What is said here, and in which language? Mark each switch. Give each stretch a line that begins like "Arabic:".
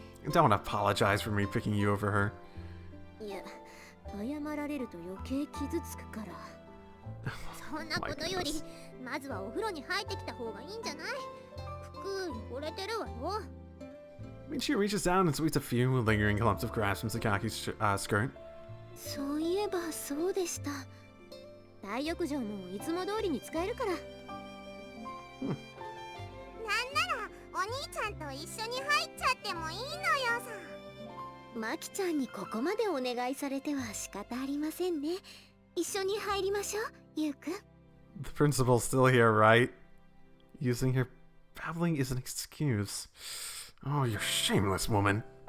English: Don't apologize for me picking you over her.
Japanese: いや、謝られると余計傷つくから。そんなことより、まずはお風呂に入ってきた方がいいんじゃない？服汚れてるわよ。
English: She reaches down and sweeps a few lingering clumps of grass from Sakaki's skirt.
Japanese: そういえばそうでした。大浴場もいつも通りに使えるから。なんならお兄ちゃんと一緒に入っちゃってもいいのよさ。マキちゃんにここまでお願いされては仕方ありませんね。一緒に入りましょう、ユウくん。
English: The principal's still here, right? Using her babbling is an excuse. Oh, you're shameless, woman.